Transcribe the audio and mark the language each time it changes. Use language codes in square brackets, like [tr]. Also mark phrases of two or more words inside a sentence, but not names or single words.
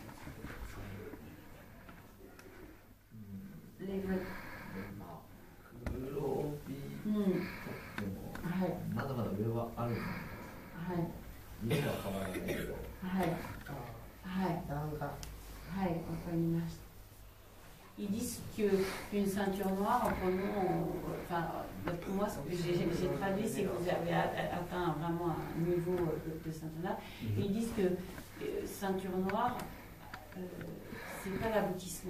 [ja] レベル。黒帯まだまだ上はあるので、色は変わらないけど、段が。はい、わかりました。 [fr] Ils disent qu'une ceinture noire, pour moi, ce que j'ai traduit, c'est que vous avez atteint vraiment un niveau de ceinture noire. Ils disent que ceinture noire, c'est pas l'aboutissement.